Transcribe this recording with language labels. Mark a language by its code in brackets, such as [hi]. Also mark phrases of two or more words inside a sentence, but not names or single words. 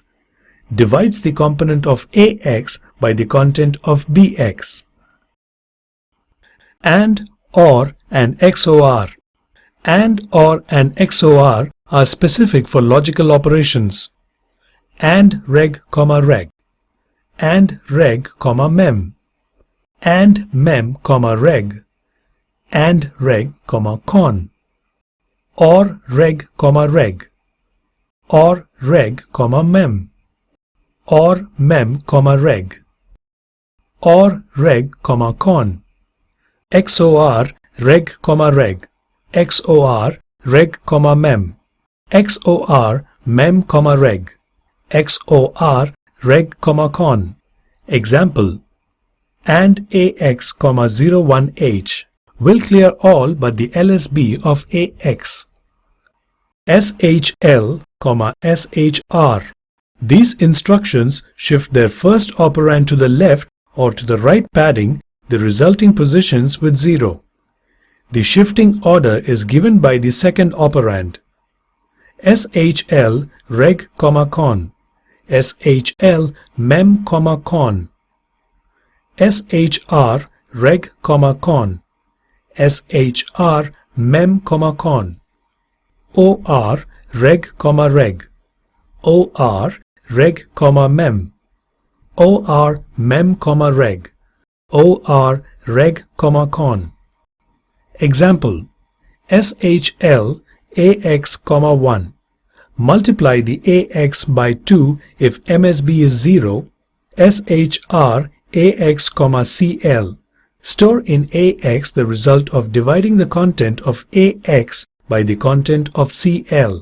[en] Divides the component of ax by the content of bx. AND, OR and XOR. AND, OR and XOR are specific for logical operations. AND reg, reg. AND reg, mem. AND mem, reg. AND reg, con. OR reg, reg. OR reg, mem. OR mem, reg. OR reg, con. XOR reg, reg. XOR reg, mem. XOR mem, reg. XOR reg, con. Example, AND AX, 01H will clear all but the LSB of AX. SHL, SHR. These instructions shift their first operand to the left or to the right padding the resulting positions with 0. The shifting order is given by the second operand. SHL reg, con. SHL mem, con. SHR reg, con. SHR mem, con. OR reg, reg. OR reg, mem. OR mem, reg. OR reg, con. Example, SHL AX, 1. Multiply the AX by 2 if MSB is 0. SHR AX, CL. Store in AX the result of dividing the content of AX by the content of CL.